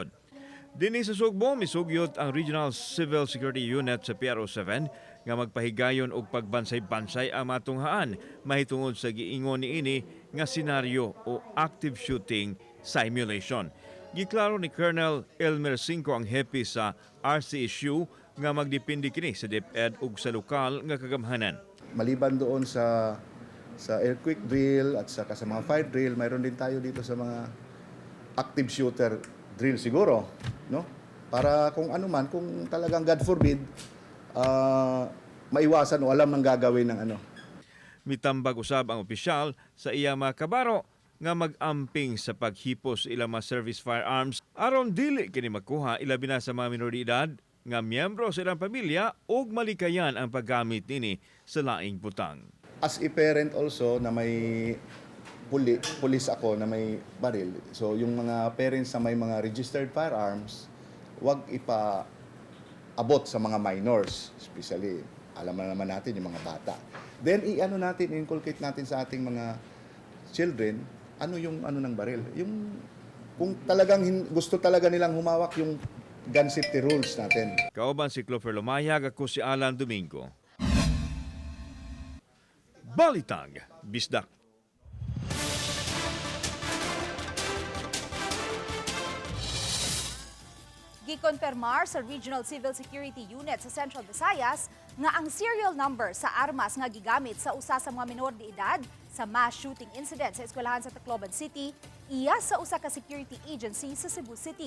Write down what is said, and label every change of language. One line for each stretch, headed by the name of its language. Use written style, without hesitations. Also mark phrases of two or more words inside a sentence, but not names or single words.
Cebuano: Dinhi sa Sugbo, misugyot ang Regional Civil Security Unit sa PRO7 nga magpahigayon og pagbansay-bansay ang matunghaan mahitungod sa giingon niini nga senaryo o
English: active shooting simulation.
Cebuano: Giklaro ni Colonel Elmer Cinco ang hepe sa RCSU nga magdepende kini sa DepEd ug sa lokal nga kagamhanan.
Filipino: Maliban doon sa
English: earthquake drill
Filipino: at saka sa mga
English: fire drill,
Filipino: mayroon din tayo dito sa mga
English: active shooter drill
Filipino: siguro, no? Para kung ano man, kung talagang
English: God forbid,
Filipino: maiwasan o alam ang gagawin ng ano.
Cebuano: Mitambag usab ang opisyal sa iya mga kabaro nga mag-amping sa paghipos ilang mga
English: service firearms
Cebuano: aron dili kini makuha ilabi na sa mga minoridad nga miyembro sa ilang pamilya ug malikayan ang paggamit nini sa laing butang.
English: As a parent also
Filipino: na may pulis ako na may baril. So yung mga parents na may mga
English: registered firearms,
Filipino: wag ipa-abot sa mga minors, especially alam na naman natin yung mga bata.
English: Then inculcate
Filipino: natin sa ating mga children ano yung ng baril. Yung kung talagang gusto talaga nilang humawak yung
English: gun safety rules
Filipino: natin.
Cebuano: Kauban si Clover Lumayag, ako si Alan Domingo. Balitang Bisdak. Gikonfirmar sa Regional Civil Security Unit sa Central Visayas nga ang
English: serial number
Cebuano: sa armas nga gigamit sa usa sa mga minor de edad sa
English: mass shooting incident
Cebuano: sa eskwelahan sa Tacloban City iya sa usa ka
English: security agency
Cebuano: sa Cebu City.